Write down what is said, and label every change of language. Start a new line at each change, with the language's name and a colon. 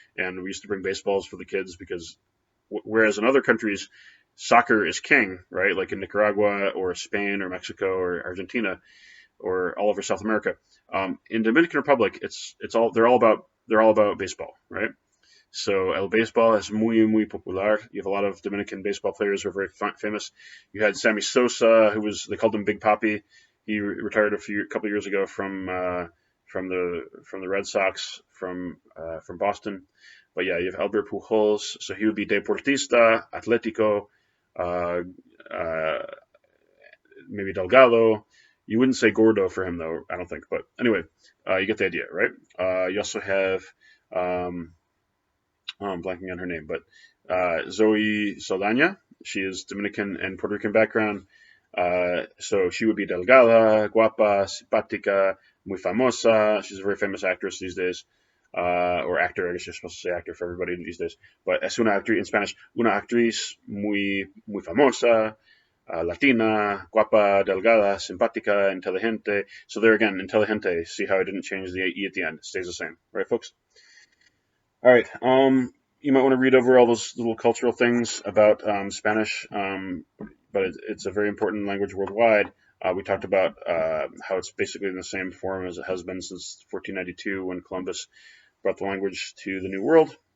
English: And we used to bring baseballs for the kids because whereas in other countries, soccer is king, right? Like in Nicaragua or Spain or Mexico or Argentina or all over South America. In Dominican Republic, they're all about baseball, right?
Spanish: So el baseball es muy popular.
English: You have a lot of Dominican baseball players who are very famous. You had Sammy Sosa, they called him Big Papi. He retired a couple years ago from the Red Sox from Boston. But yeah, you have Albert Pujols, so he would be
Spanish: Deportista, Atletico,
English: uh, uh, maybe Delgado. You wouldn't say Gordo for him though, I don't think. But anyway, you get the idea, right? You also have I'm blanking on her name, but Zoe Saldana. She is Dominican and Puerto Rican background. So she would be
Spanish: delgada, guapa, simpática, muy famosa.
English: She's a very famous actress these days. Or actor, I guess you're supposed to say actor for everybody these days.
Spanish: But es una actriz,
English: in Spanish,
Spanish: una actriz muy famosa, Latina, guapa, delgada, simpática, inteligente.
English: So there again, inteligente. See how I didn't change the E at the end. It stays the same. Right, folks? All right. You might want to read over all those little cultural things about Spanish, but it's a very important language worldwide. We talked about how it's basically in the same form as it has been since 1492 when Columbus brought the language to the New World.